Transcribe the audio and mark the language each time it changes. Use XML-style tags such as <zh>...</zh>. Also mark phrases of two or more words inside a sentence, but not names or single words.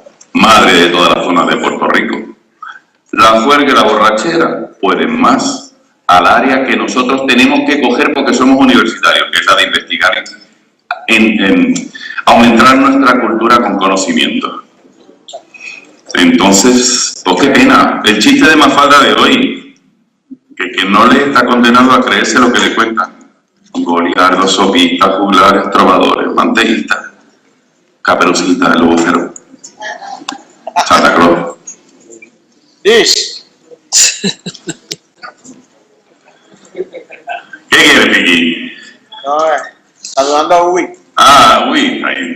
<es>Madre de todas las zonas de Puerto Rico. La juerga y la borrachera pueden más al área que nosotros tenemos que coger porque somos universitarios, que es la de investigar, en aumentar nuestra cultura con conocimiento. Entonces, pues qué pena. El chiste de Mafalda de hoy, que no le está condenado a creerse lo que le cuentan. Goliardos, sopistas, juglares, trovadores, manteístas, Caperucita, el vocero, Santa Claus. ¿Qué quiere, Piqui? No, saludando a Uy. Ah, uy, ahí.</es>